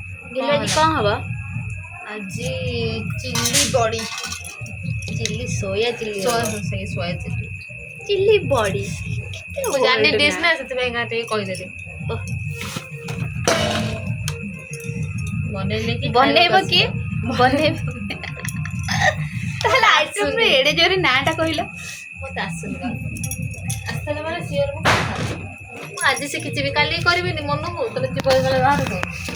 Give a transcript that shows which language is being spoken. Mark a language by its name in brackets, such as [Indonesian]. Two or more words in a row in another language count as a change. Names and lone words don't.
[Hindi] गिलो आज कौन हवा आज चिल्ली बड़ी [English] chilli soya chilli soya chilli chilli body [Odia] ମୁଁ ଜାଣିନି ଡିସ୍ ନା ସେଥିପାଇଁ ଗାଁ ଟିକେ କହିଦେଲି ବନେଇଲେ କି ବନେଇବ କିଏ ବନେଇବ ତାହେଲେ ଆଇଟମ୍ ରେ ଏଡେ ଜୋରେ ନାଁଟା କହିଲ ମତେ ଆସୁନି ଆସିଲେ ମାନେ ସିଓର ମୁଁ ଆଜି ଶିଖିଯିବି କାଲି କରିବିନି ମନକୁ ତାହେଲେ ଯିବ ଯେତେବେଳେ ବାହାରକୁ